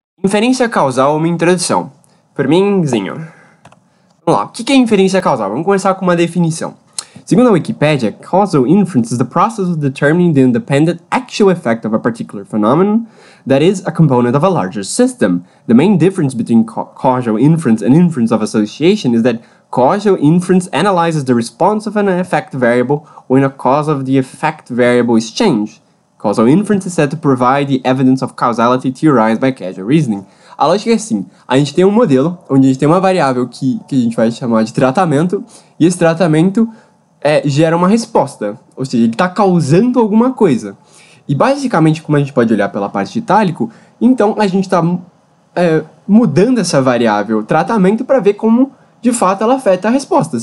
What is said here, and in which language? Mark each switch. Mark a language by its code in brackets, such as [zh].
[pt] Inferência causal, uma introdução. Por mimzinho. Vamos lá, o que é inferência causal? Vamos começar com uma definição. Segundo a Wikipedia, [en] causal inference is the process of determining the independent actual effect of a particular phenomenon that is a component of a larger system. The main difference between causal inference and inference of association is that causal inference analyzes the response of an effect variable when a cause of the effect variable is changed. Causal inference is said to provide the evidence of causality theorized by causal reasoning. [pt] A lógica é assim, a gente tem um modelo, onde a gente tem uma variável que a gente vai chamar de tratamento, e esse tratamento gera uma resposta, ou seja, ele está causando alguma coisa. E basicamente, como a gente pode olhar pela parte de itálico, então a gente está mudando essa variável tratamento para ver como de fato ela afeta a resposta.